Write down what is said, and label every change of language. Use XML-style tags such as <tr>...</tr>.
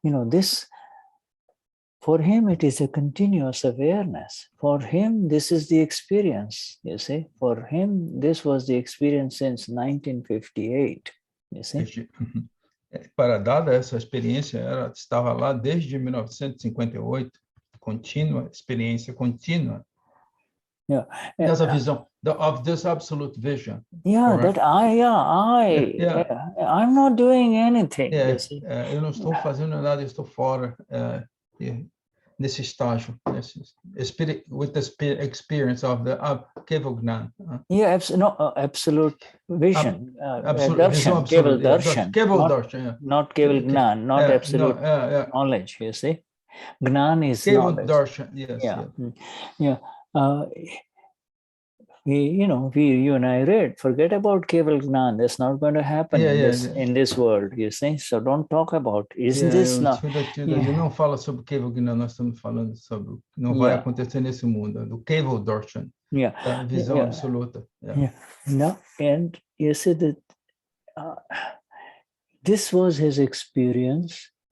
<en>This, for him it is a continuous awareness. For him this is the experience, you see. For him this was the experience since 1958, you see.</en> <pt>Para Dada, essa experiência estava lá desde 1958, contínua, experiência contínua. Yeah. Dessa visão,</pt> <en>of this absolute vision. Yeah, correct? That I'm not doing anything. You see?</en> <pt>Eu não estou fazendo nada, eu estou fora nesse estágio,</pt> <en>with the experience of the</en> <pt>Keval Gnan.</pt> <en>Yeah, absolute vision. Darshan, Keval Darshan. Keval Darshan, not Keval Gnan, not absolute knowledge, you see. Gnan is Keval knowledge. Darshan, yes. Yeah. You and I read, forget about Keval Gnan. That's not going to happen in this world, you see. So don't talk about, isn't this not?</en> <pt>Não fala sobre Keval Gnan, nós estamos falando sobre o que não vai acontecer nesse mundo, do Keval Darshan, da visão absoluta.</pt> <en>No, and you see that this was his experience.</en>